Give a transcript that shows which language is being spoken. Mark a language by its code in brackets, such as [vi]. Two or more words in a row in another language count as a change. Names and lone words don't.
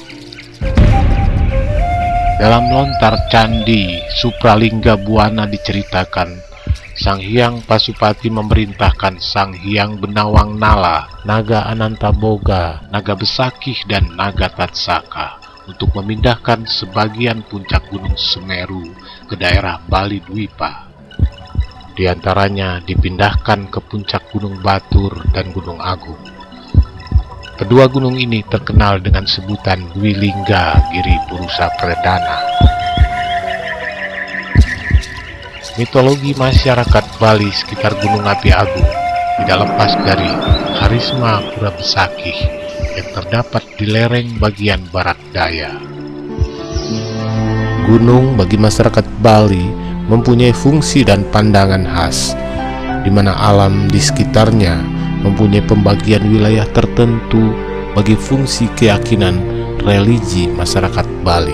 [id] Dalam lontar candi Supralingga Buana diceritakan, Sang Hyang Pasupati memerintahkan Sang Hyang Benawang Nala, Naga Anantaboga, Naga Besakih, dan Naga Tatsaka untuk memindahkan sebagian puncak Gunung Semeru ke daerah Bali Dwipa. Di antaranya dipindahkan ke puncak Gunung Batur dan Gunung Agung. Kedua gunung ini terkenal dengan sebutan Dwi Lingga Giri Purusa Perdana. Mitologi masyarakat Bali sekitar Gunung Api Agung tidak lepas dari karisma Pura Besakih yang terdapat di lereng bagian barat daya. Gunung bagi masyarakat Bali mempunyai fungsi dan pandangan khas, di mana alam di sekitarnya mempunyai pembagian wilayah tertentu bagi fungsi keyakinan religi masyarakat Bali.